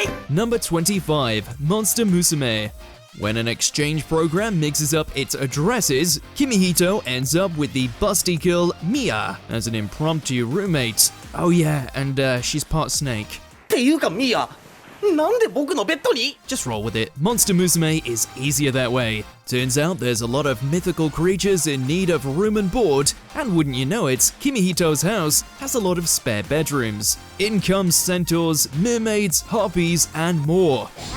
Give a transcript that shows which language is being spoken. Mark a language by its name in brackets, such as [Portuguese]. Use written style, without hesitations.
[English] Number 25, Monster Musume. When an exchange program mixes up its addresses, Kimihito ends up with the busty girl Mia as an impromptu roommate. Oh yeah, and she's part snake. [Japanese] っていうかミア、なんで僕のベッドに [English] Just roll with it. Monster Musume is easier that way. Turns out there's a lot of mythical creatures in need of room and board, and wouldn't you know it, Kimihito's house has a lot of spare bedrooms. In comes centaurs, mermaids, harpies, and more.